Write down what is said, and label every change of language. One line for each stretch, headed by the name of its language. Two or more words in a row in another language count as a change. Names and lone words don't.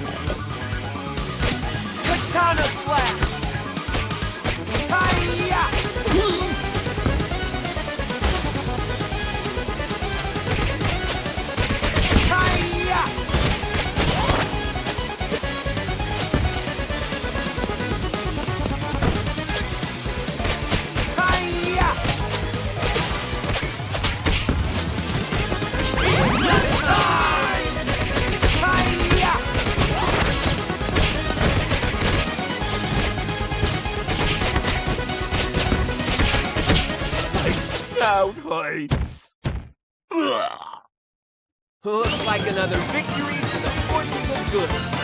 English: Katana slash! Hi-ya! Hi-ya! Hi-ya! Hi-ya! Snout height. Ugh. Looks like another victory for the forces of good.